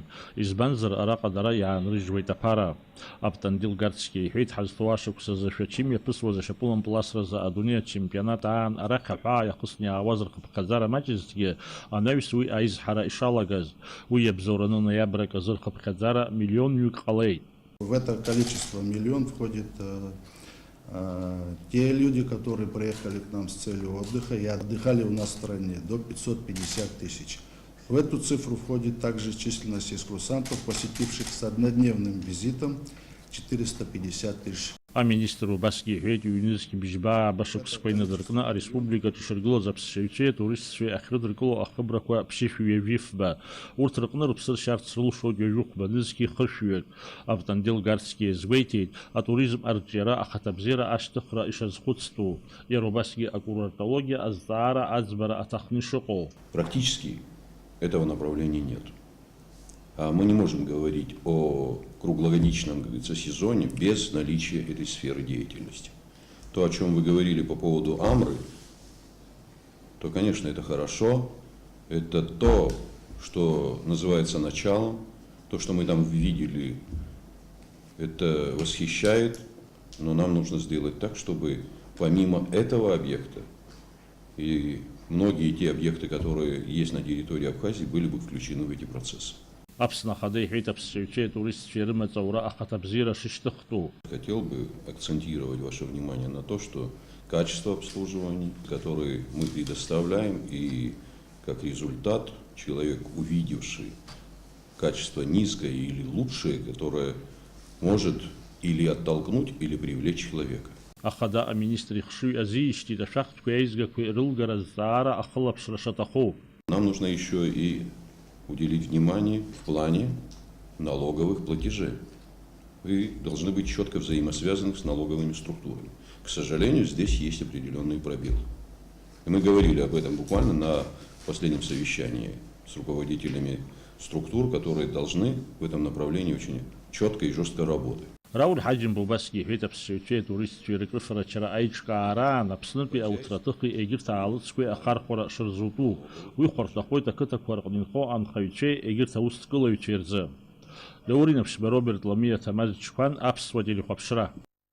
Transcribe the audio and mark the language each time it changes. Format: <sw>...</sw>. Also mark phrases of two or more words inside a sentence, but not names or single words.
<ab>Избанзар араҟа дара иаанрыжьуеит аԥара. Аптандил Гарцкиа иҳәеит, ҳазҭоу ашықәсазы шәачим иаԥысуаз ашьапылампыласразы адунеи ачемпионат аан арахь аҳәаа иахысны иаауаз рхыԥхьаӡара маҷызҭгьы анаҩс уи аизҳара ишалагаз. Уи иабзоураны ноиабрак азы рхыԥхьаӡара миллионҩык ҟалеит.</ab> <ru>В это количество миллион входит те люди, которые приехали к нам с целью отдыха и отдыхали у нас в стране, до 550 тысяч. В эту цифру входит также численность экскурсантов, посетивших с однодневным визитом 450 тысяч.</ru> <ab>Министр убасгьы иҳәеит, ҩнызқь быжьбаа башықәсқәа инадыркны ареспубликаҿы ишыргылаз аԥсшьаҩцәеи атуристцәеи ахьрыдыркыло ахыбрақәа ԥшьышә ҩажәифба. Урҭ рыҟны рыԥсы ршьарц рылшоит ҩажәихәба нызқьи хыршәҩык. Автандил Гарцкиа изгәеиҭеит, атуризм арҿиара ахаҭабзиара ашьҭыхра ишазхәыцтәу. Иара убасгьы акурортологиа азҵаара аӡбара аҭахны ишыҟоу.</ab> <ru>Практически этого направления нет. Мы не можем говорить о круглогодичном, как говорится, сезоне без наличия этой сферы деятельности. То, о чем вы говорили по поводу Амры, то, конечно, это хорошо. Это то, что называется началом. То, что мы там видели, это восхищает. Но нам нужно сделать так, чтобы помимо этого объекта и многие те объекты, которые есть на территории Абхазии, были бы включены в эти процессы.</ru> <ab>Аԥсны ахада иҳәеит, аԥсшьаҩцәеи атуристцәеи рымаҵура ахаҭабзиара шышьҭыхтәу.</ab> <ru>Хотел бы акцентировать ваше внимание на то, что качество обслуживания, которое мы предоставляем, и как результат человек, увидевший качество низкое или лучшее, которое может или оттолкнуть, или привлечь человека.</ru> <ab>Ахада аминистр ихшыҩ азиишьҭит ашәахтәқәеи аизгақәеи рылгара зҵаара ахылаԥшра шаҭаху.</ab> <ru>Нам нужно еще и уделить внимание в плане налоговых платежей. Вы должны быть четко взаимосвязаны с налоговыми структурами. К сожалению, здесь есть определенные пробелы. И мы говорили об этом буквально на последнем совещании с руководителями структур, которые должны в этом направлении очень четко и жестко работать.</ru> <ab>Рауль Ҳаџьым убасгьы иҳәеит, аԥсшьаҩцәеи атуристцәеи рыкрыфарачара аиҿкаараан Аԥснытәи ауҭраҭыхи егьырҭ аалыҵқәеи ахархәара шырзутәу. Уи хәарҭахоит ақыҭақәа рҟны инхо анхаҩцәеи егьырҭ аусҭкылаҩцәеи рзы. Леурин Аԥшьба Роберт Ламиа Ҭамаз Чқәан, аԥсуа телехәаԥшра.</ab>